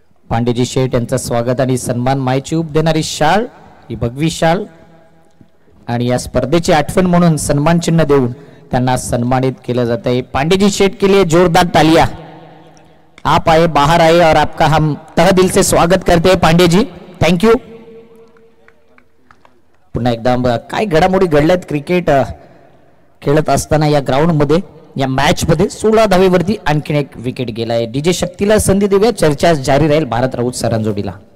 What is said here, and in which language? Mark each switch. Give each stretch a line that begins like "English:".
Marathi: पांडेजी शेठ यांचा स्वागत आणि सन्मान, मायची उप देणारी शाल, ही भगवी शाल आणि या स्पर्धेची आठवण म्हणून सन्मान चिन्ह देऊन त्यांना सन्मानित केलं जात आहे.
Hindi: पांडेजी शेठ के लिए जोरदार तालियां. आप आए, बाहर आए और आपका हम तह दिल से स्वागत करते हैं पांडे जी, थैंक यू.
Marathi: पुन्हा एकदा काय घडामोडी घडल्यात क्रिकेट खेळत असताना या ग्राउंड मध्ये. या मॅच मध्ये 16 धावेवरती आणखीन एक विकेट गेलाय. डीजे शक्तीला संधी देऊया, चर्चा जारी राहील भारत राऊत सरांजोडीला.